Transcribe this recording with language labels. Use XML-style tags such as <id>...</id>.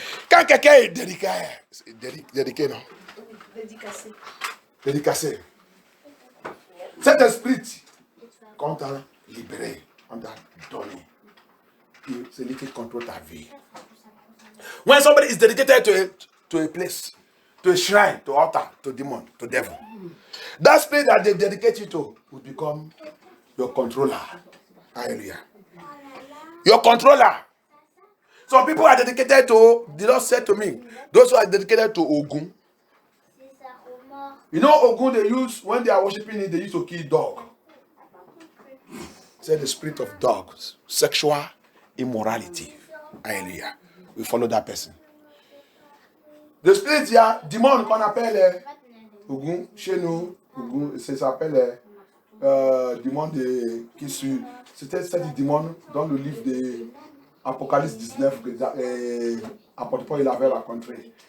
<fr>Quand quelqu'un est dédié, non? Dédicacé. Cet esprit qu'on t'a libéré, on t'a donné, c'est lui qui contrôle ta vie.</fr> <en>When somebody is dedicated to a place, to a shrine, to altar, to demon, to devil, that spirit that they dedicate you to will become your controller. Hallelujah. Your controller. Some people are dedicated to, the Lord said to me, those who are dedicated to Ogun. You know Ogun they use, when they are worshiping it, they used to kill dog. Say the spirit of dogs, sexual immorality. Hallelujah. We follow that person. The spirit,</en> <fr>il y a démon qu'on appelle Ogun, chez nous, Ogun, ça s'appelle démon qui suit. C'était cette démon dans le livre de Apocalypse 19 que apôtre Paul il avait rencontré.</fr>